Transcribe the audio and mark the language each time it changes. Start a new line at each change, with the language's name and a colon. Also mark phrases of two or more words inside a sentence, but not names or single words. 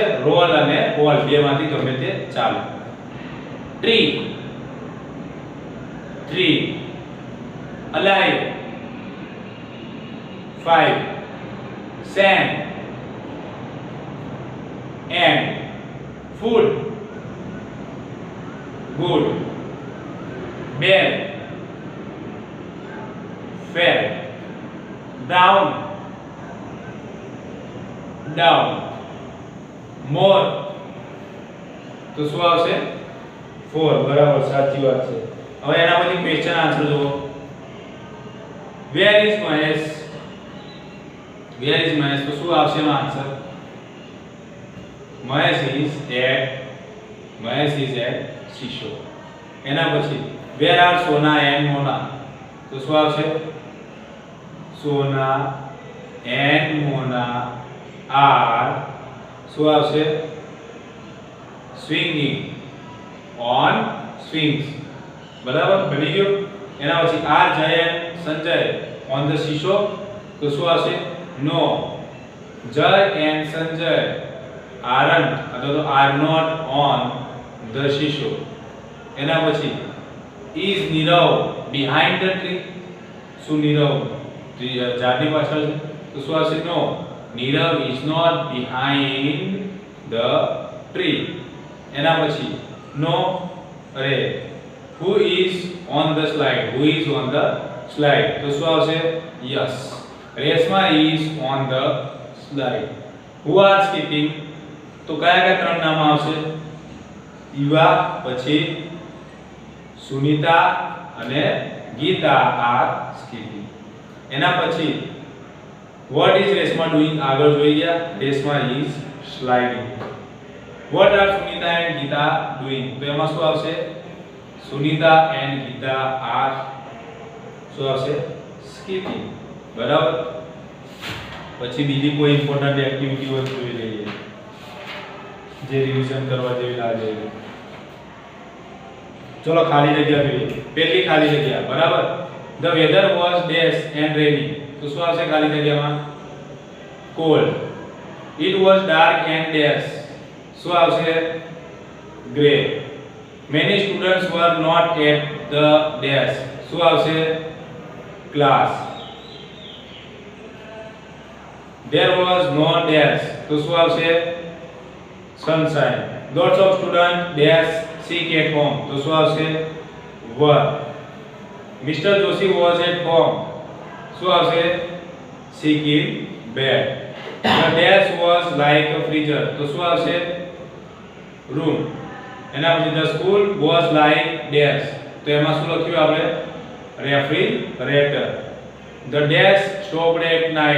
Gujarati: રોલ અને ઓલ બેમાંથી ગમે તે ચાલે. ટ્રી, ટ્રી.
English: અલાઇવ, 5. સેન્ડ, એન્ડ. ફૂડ, ગુડ. બેલ, fair. Down, down.
Gujarati: More તો શું આવશે? 4. બરાબર. સાચી વાત છે. હવે એના પછી ક્વેશ્ચન આન્સર જુઓ.
English: Where is Mahesh? Where is Mahesh
Gujarati: તો શું આવશે એનો આન્સર?
English: Mahesh is at seashore.
Gujarati: એના પછી
English: where are Sona and Mona
Gujarati: તો શું આવશે?
English: Sona and Mona are
Gujarati: શું આવશે?
English: swinging on swings.
Gujarati: બરાબર. બની ગયો. એના પછી
English: are Jay and Sanjay on the seashore
Gujarati: તો શું આવશે?
English: No, Jay and Sanjay aren't
Gujarati: અથવા તો
English: are not on the seashore.
Gujarati: એના પછી
English: is Nirav behind the tree
Gujarati: શું નીરવ ઝાડની પાછળ છે તો તો શું આવશે? નો.
English: નીરવ is not behind the tree.
Gujarati: એના પછી નો. અરે,
English: who is on the slide? Who is on the slide?
Gujarati: તો શું આવશે?
English: yes. રેશમા is on the slide. who are skipping?
Gujarati: તો કયા ત્રણ નામ આવશે? ઈવા, પછી સુનિતા અને ગીતા
English: are skipping.
Gujarati: એના પછી
English: what is રેશમા doing?
Gujarati: આગળ જોઈ ગયા.
English: રેશમા is sliding. what are સુનિતા and ગીતા doing?
Gujarati: તો એમાં શું આવશે?
English: સુનિતા and ગીતા are
Gujarati: શું આવશે?
English: skipping. બરાબર.
Gujarati: પછી બીજી કોઈ ઇમ્પોર્ટન્ટ એક્ટિવિટી હોય તો જોઈ લઈએ, જે રિવિઝન કરવા જેવી લાગે. ચલો ખાલી જગ્યા જોઈએ. પહેલી ખાલી જગ્યા. બરાબર.
English: the weather was dash and rainy.
Gujarati: તો શું આવશે ખાલી જગ્યામાં?
English: cold. it was dark and dash.
Gujarati: શું આવશે?
English: gray. many students were not at the dash.
Gujarati: શું આવશે?
English: class. there was no dash.
Gujarati: તો શું આવશે?
English: sunshine. lots of students dash sick at home.
Gujarati: તો શું આવશે?
English: were. Mr. Joshi was at home.
Gujarati: શું આવશે?
English: sick in bed. the dash was like a freezer.
Gujarati: તો શું આવશે?
English: room.
Gujarati: એના પછી
English: the school was like dash.
Gujarati: તો એમાં શું લખ્યું આપણે?
English: refrigerator. the dash stopped at night.